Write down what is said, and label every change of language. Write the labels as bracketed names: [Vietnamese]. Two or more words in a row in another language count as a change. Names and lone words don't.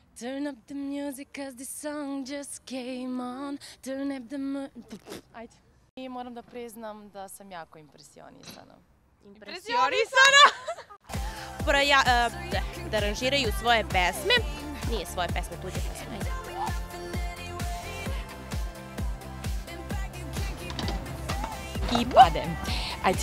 [English] Turn up the music, cause this song just came on. Turn up the Ajde. [Serbian] I moram da priznam da sam jako impresionisana. Impresionisana? Da aranžiraju svoje pesme, nije svoje pesme, tuđe pesme. I padem. Ajde.